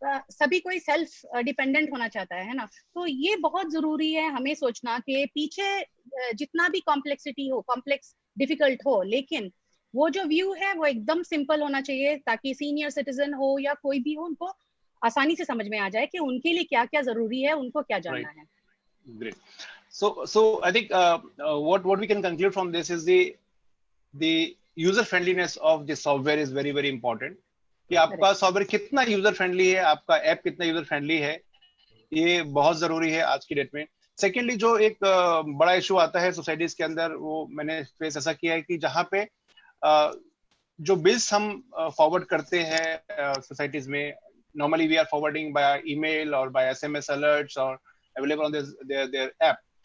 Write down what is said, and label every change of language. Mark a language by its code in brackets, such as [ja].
[hi] सभी कोई self dependent होना चाहता है ना। तो ये बहुत जरूरी है हमें सोचना कि पीछे जितना भी कॉम्प्लेक्सिटी हो, कॉम्प्लेक्स डिफिकल्ट हो, लेकिन वो जो व्यू है वो एकदम सिंपल होना चाहिए, ताकि सीनियर सिटीजन हो या कोई भी हो, उनको आसानी से समझ में आ जाए कि उनके लिए क्या क्या जरूरी है, उनको क्या जानना है। [en] Great. So I think what we can conclude from this is the user friendliness of the software is very very important. [hi] कि आपका सॉफ्टवेयर कितना यूजर फ्रेंडली है, आपका ऐप कितना यूजर फ्रेंडली है, ये बहुत जरूरी है आज की डेट में। सेकेंडली, जो एक बड़ा इशू आता है सोसाइटीज के अंदर, वो मैंने फेस ऐसा किया है कि जहाँ पे जो बिल्स हम फॉरवर्ड करते हैं सोसाइटीज में, [en] Normally we are forwarding by email और by SMS alerts और available on their app.